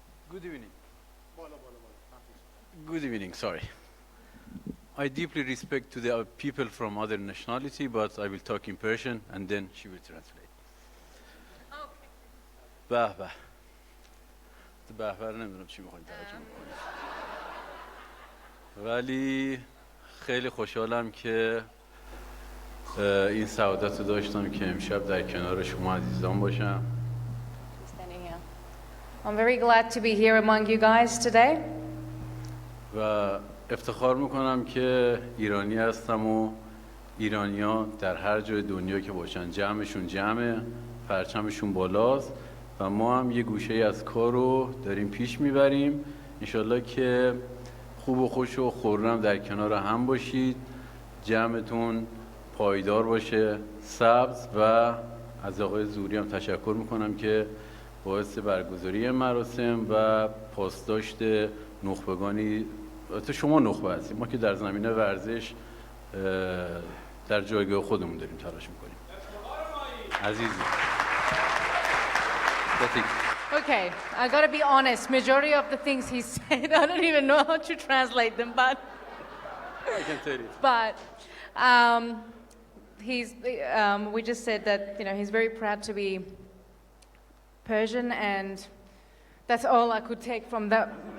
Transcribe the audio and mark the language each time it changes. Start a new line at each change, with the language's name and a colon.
English: Good evening. Good evening, sorry. I deeply respect to the people from other nationality, but I will talk in Persian and then she will translate.
Persian: به به. به به نمیدونم چی میخواید ترجمه کنید. ولی خیلی خوشحالم که این سعادت رو داشتم که امشب در کنار شما عزیزان باشم.
English: I'm very glad to be here among you guys today.
Persian: و افتخار میکنم که ایرانی هستم و ایرانی‌ها در هر جای دنیا که باشن جمعشون جمعه، پرچمشون بالاست و ما هم یه گوشه از کار رو داریم پیش میبریم. انشالله که خوب و خوش و خرم در کنار هم باشید، جمعتون پایدار باشه، سبز. و از آقای زوری هم تشکر میکنم که باعث برگزاری مراسم و پاسداشت نخبگانی، تو شما نخبه هستید، ما که در زمینه ورزش در جایگاه خودمون داریم تلاش میکنیم. عزیزی.
English: Okay, I gotta be honest, majority of the things he said, I don't even know how to translate them, but I can tell you. But we just said that, you know, he's very proud to be Persian, and that's all I could take from that.